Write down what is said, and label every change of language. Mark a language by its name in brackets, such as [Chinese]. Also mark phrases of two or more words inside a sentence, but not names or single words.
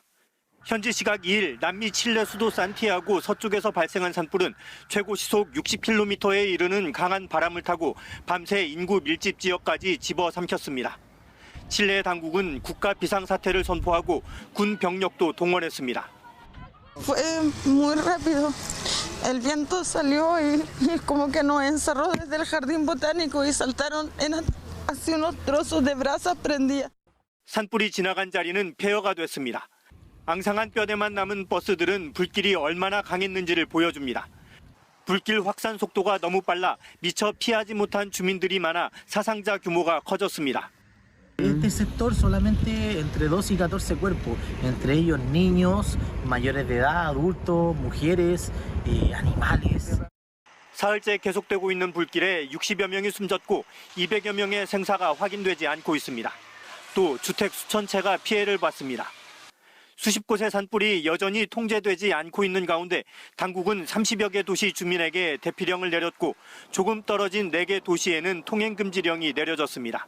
[Korean] 현지 시각 2일 남미 칠레 수도 산티아고 서쪽에서 발생한 산불은 최고 시속 60km에 이르는 강한 바람을 타고 밤새 인구 밀집 지역까지 집어삼켰습니다. 칠레 당국은 국가 비상사태를 선포하고 군 병력도 동원했습니다. [Spanish] Fue muy rápido. El viento salió y como que nos encerró desde el jardín botánico y saltaron hacia unos trozos de brasa prendía. [Korean] 산불이 지나간 자리는 폐허가 됐습니다. 앙상한 뼈대만 남은 버스들은 불길이 얼마나 강했는지를 보여줍니다. 불길 확산 속도가 너무 빨라 미처 피하지 못한 주민들이 많아 사상자 규모가 커졌습니다. [Spanish] Este sector solamente entre 12 y 14 cuerpos, entre ellos niños, mayores de edad, adultos, mujeres, animales. [Korean] 사흘째 계속되고 있는 불길에 60여 명이 숨졌고 200여 명의 생사가 확인되지 않고 있습니다. 또 주택 수천 채가 피해를 봤습니다. 수십 곳의 산불이 여전히 통제되지 않고 있는 가운데 당국은 30여 개 도시 주민에게 대피령을 내렸고 조금 떨어진 4개 도시에는 통행금지령이 내려졌습니다.